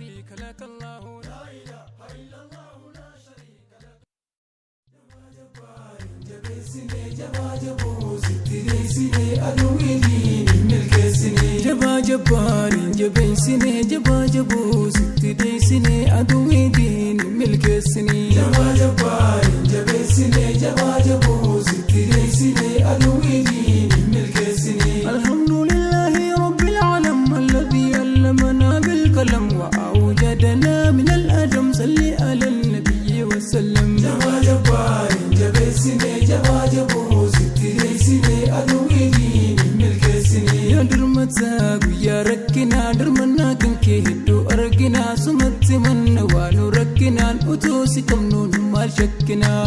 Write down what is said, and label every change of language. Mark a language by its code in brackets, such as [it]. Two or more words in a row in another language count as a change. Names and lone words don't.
[ar] خلق الله لا إله إلا الله لا شريك له. [om] Jabaa jabbaariin jabeessinee, jabaa jabbaariin jabeessinee, jabaa jabboo sitti deessinee, aduwwii diin milkeessinee. Jabaa jabbaariin jabeessinee, jabaa jabboo sitti Tireessine aduu waliin hin milkeessine. [ar] الحمد لله رب العالم الذي علمنا بالقلم وأوجدنا من الأدم. صل على النبي وسلم. [om] Jabaa jabaa hin jabeessine, jabaa jaboo si tireessine aduu waliin hin milkeessine. Yaa dirmata guyyaa rakkinaa dirmannaa kan kee Nu argina sumatti manna waan nu rakkinaan utuu si qabnu nu maal shakkinaa?